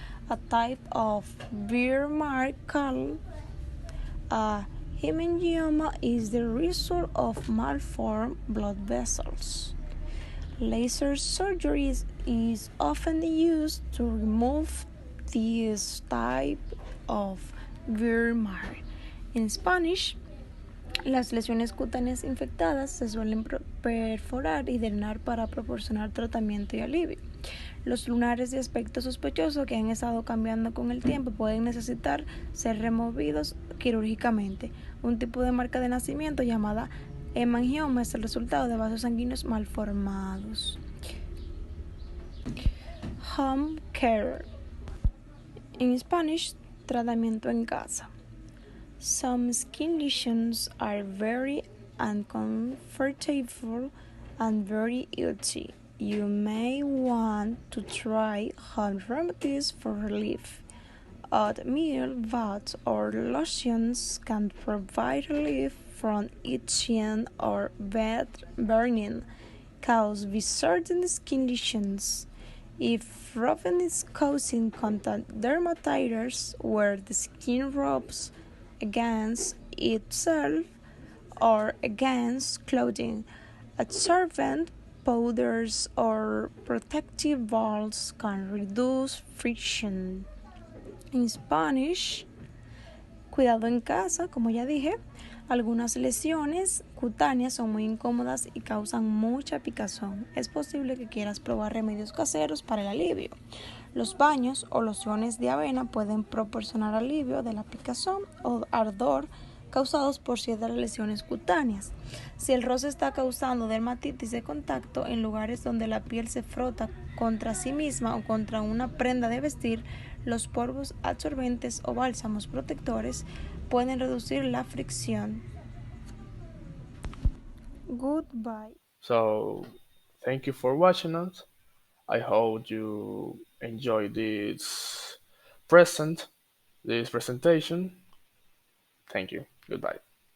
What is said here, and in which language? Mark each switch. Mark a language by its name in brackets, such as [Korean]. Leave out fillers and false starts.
[English] A type of beer mark called a hemangioma is the result of malformed blood vessels. Laser surgery is often used to remove this type of beer mark. [Spanish] En Spanish, las lesiones cutáneas infectadas se suelen perforar y drenar para proporcionar tratamiento y alivio. Los lunares de aspecto sospechoso que han estado cambiando con el tiempo pueden necesitar ser removidos quirúrgicamente. Un tipo de marca de nacimiento llamada hemangioma es el resultado de vasos sanguíneos malformados. [English] Home care. [Spanish] En Spanish, tratamiento en casa. [English] Some skin lesions are very uncomfortable and very itchy. You may want to try home remedies for relief. Oatmeal baths or lotions can provide relief from itching or burning caused by certain skin lesions. If rubbing is causing contact dermatitis where the skin rubs against itself or against clothing, absorbent powders or protective balls can reduce friction. [Spanish] En Spanish, cuidado en casa, como ya dije, algunas lesiones cutáneas son muy incómodas y causan mucha picazón. Es posible que quieras probar remedios caseros para el alivio. Los baños o lociones de avena pueden proporcionar alivio de la picazón o ardor causados por ciertas lesiones cutáneas. Si el roce está causando dermatitis de contacto en lugares donde la piel se frota contra sí misma o contra una prenda de vestir, los polvos absorbentes o bálsamos protectores pueden reducir la fricción. [English] Goodbye. So, thank you for watching us. I hope you enjoy this presentation. Thank you. Goodbye.